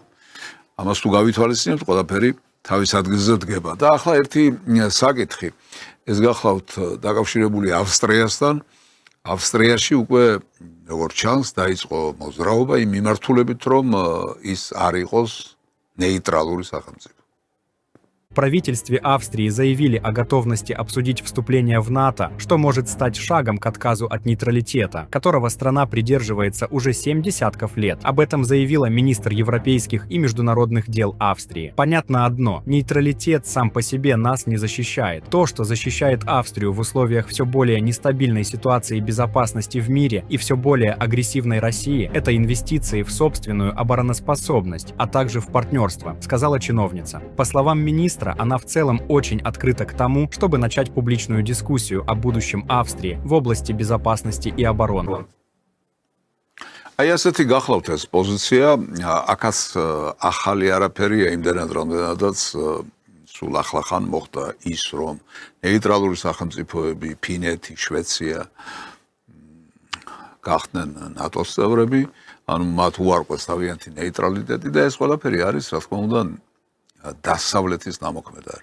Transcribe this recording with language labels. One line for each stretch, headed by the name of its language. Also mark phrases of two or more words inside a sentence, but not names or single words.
Georgian: ამას თუ გავითვალისწინებთ, ყველაფერი თავის ადგილზე დგება. და ახლა ერთი საკითხი, ეს გახლავთ დაკავშირებული ავსტრიასთან. ავსტრიაში უკვე როგორც ჩანს, დაიწყო მოძრაობა იმ მიმართულებით, რომ ის არ იყოს нейтралური სახელმწიფო.
Russian: В правительстве Австрии заявили о готовности обсудить вступление в НАТО, что может стать шагом к отказу от нейтралитета, которого страна придерживается уже 7 десятков лет. Об этом заявила министр европейских и международных дел Австрии. Понятно одно: нейтралитет сам по себе нас не защищает. То, что защищает Австрию в условиях все более нестабильной ситуации безопасности в мире и все более агрессивной России, это инвестиции в собственную обороноспособность, а также в партнерство, сказала чиновница. По словам министра, она в целом очень открыта к тому, чтобы начать публичную дискуссию о будущем Австрии в области безопасности и обороны.
Georgian: აი ასეთი გახლავთ ეს პოზიცია, აქაც ახალი არაფერია იმდენად რამდენადაც სულ ახლახან მოხდა ის რომ ნეიტრალური სახელმწიფოები ფინეთი, შვეიცარია გახდნენ ნატოს წევრები, ანუ მათ უარყვეს თავიანთი ნეიტრალიტეტი და ეს ყველაფერი არის რა თქმა უნდა დასავლეთის ნამოქმედარი.